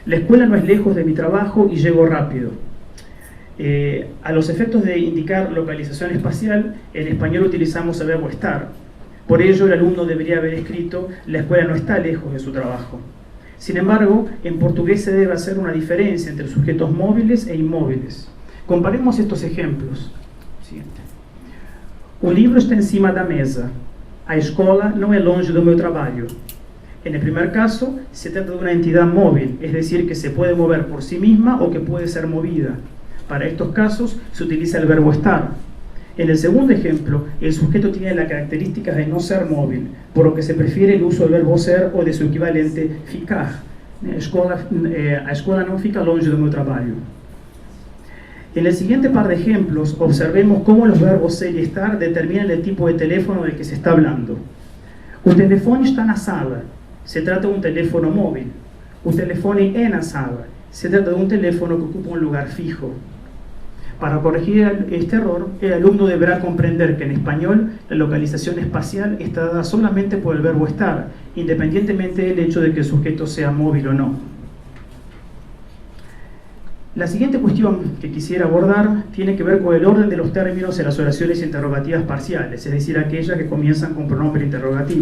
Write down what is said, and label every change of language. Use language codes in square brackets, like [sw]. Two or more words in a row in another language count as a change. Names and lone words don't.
[es] La escuela no es lejos de mi trabajo y llego rápido. A los efectos de indicar localización espacial, en español utilizamos el verbo estar. Por ello, el alumno debería haber escrito: la escuela no está lejos de su trabajo. Sin embargo, en portugués se debe hacer una diferencia entre sujetos móviles e inmóviles. Comparemos estos ejemplos. Siguiente. [pt] O livro está encima da mesa. A escola não é longe do meu trabalho. [es] En el primer caso, se trata de una entidad móvil, es decir, que se puede mover por sí misma o que puede ser movida. Para estos casos se utiliza el verbo estar. En el segundo ejemplo, el sujeto tiene las características de no ser móvil, por lo que se prefiere el uso del verbo ser o de su equivalente ficar. [pt] A escola não fica longe do meu trabalho. [es] En el siguiente par de ejemplos, observemos cómo los verbos ser y estar determinan el tipo de teléfono del que se está hablando. [pt] O telefone está na sala. [es] Se trata de un teléfono móvil. [pt] O telefone é na sala. [es] Se trata de un teléfono que ocupa un lugar fijo. Para corregir este error, el alumno deberá comprender que en español la localización espacial está dada solamente por el verbo estar, independientemente del hecho de que el sujeto sea móvil o no. La siguiente cuestión que quisiera abordar tiene que ver con el orden de los términos en las oraciones interrogativas parciales, es decir, aquellas que comienzan con pronombre interrogativo.